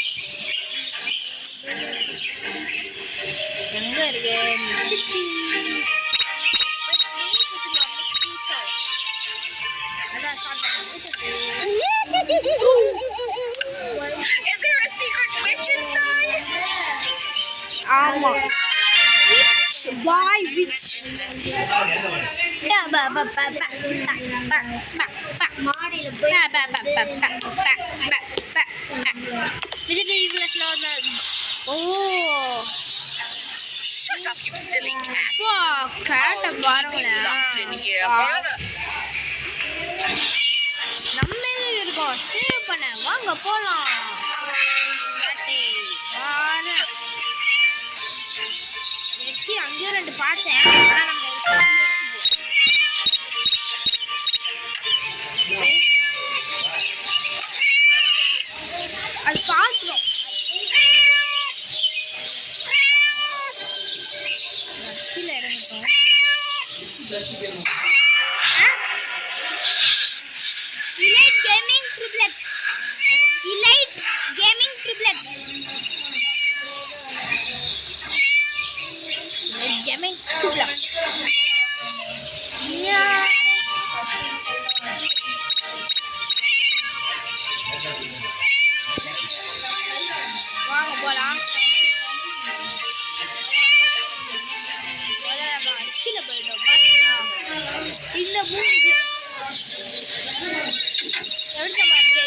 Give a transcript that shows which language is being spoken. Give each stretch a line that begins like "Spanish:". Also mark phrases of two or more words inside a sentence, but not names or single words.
Tamil: எங்க இருக்கு சிட்டி?
English: Is there a secret witch inside?
Tamil: ஆமா,
English: witch boy witch. Oh, Shut up, you silly cat. wow, cat
Tamil: பாருங்களேன்.
English: Locked in here forever.
Tamil: நம்ம இருக்கோம் சேவ் பண்ண, வாங்க போலாம். வெட்டி அங்கேயும் 2 பார்த்தேன், ஆனா நம்ம அது பார்க்கிறோம். கீழே இறங்கிட்டோம். Elite Gaming Triplex. Elite Gaming Triplex. Elite Gaming Triplex.
English: Yeah.
Tamil: வாங்க போலாம். கீழே போயிட்டோம் பாத்தீங்களா? இந்த மூஞ்சி எப்படி இருக்கு?